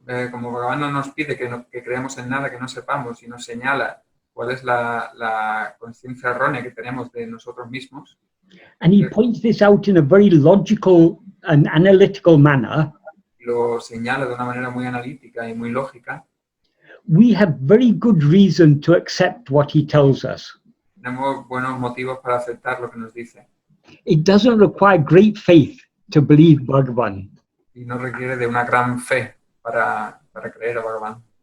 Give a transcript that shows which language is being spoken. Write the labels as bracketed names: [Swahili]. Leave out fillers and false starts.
[Spanish] como Bhagavan no nos pide que creamos en nada que no sepamos y nos señala cuál es la conciencia errónea que tenemos de nosotros mismos. [English] And he points this out in a very logical and analytical manner. [Spanish] Lo señala de una manera muy analítica y muy lógica. [English] We have very good reason to accept what he tells us. [Spanish] Tenemos buenos motivos para aceptar lo que nos dice. [English] It doesn't require great faith to believe Bhagavan. [Spanish] Y no requiere de una gran fe para creer a Bhagavan.